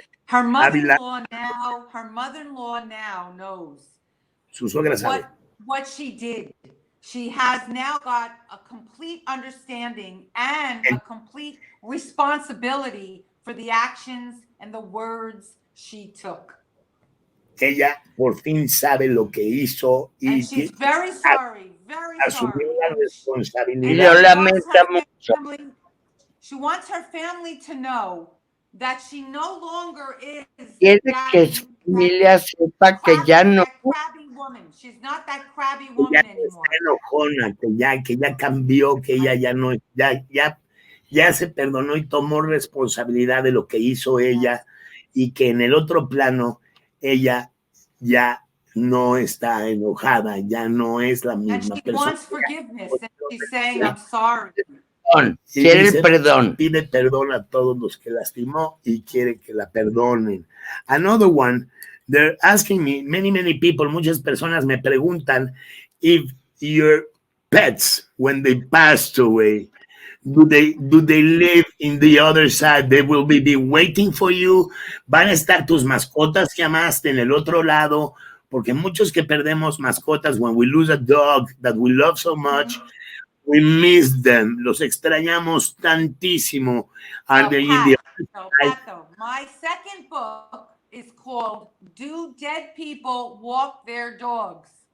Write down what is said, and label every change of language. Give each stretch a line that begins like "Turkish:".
English: Her mother-in-law now knows
Spanish: Su suegra sabe
English: what she did. She has now got a complete understanding and a complete responsibility for the actions and the words she took.
Spanish: Ella por fin sabe lo que hizo y
English: she's very sorry,
Spanish: asumió la responsabilidad. Y lo lamenta mucho.
English: She wants her family to know that she no longer is
Spanish: Quiere que su familia sepa que ya no.
English: She's not that crabby woman anymore.
Spanish: Está enojona, que ya cambió, que ella ya no, ya se perdonó y tomó responsabilidad de lo que hizo ella y que en el otro plano ella ya no está enojada, ya no es la misma
English: and she
Spanish: persona.
English: Wants forgiveness, and she's saying, I'm sorry.
Spanish: Quiere el perdón. Pide perdón a todos los que lastimó y quiere que la perdonen.
English: Another one, they're asking me, many people,
Spanish: muchas personas me preguntan
English: if your pets, when they passed away, do they live in the other side? They will be waiting for you.
Spanish: Van a estar tus mascotas que amaste en el otro lado, porque muchos que perdemos mascotas,
English: when we lose a dog that we love so much, we miss them.
Spanish: Los extrañamos tantísimo.
English: Are they in the other side? Pato, my second book is called Do Dead People Walk Their Dogs?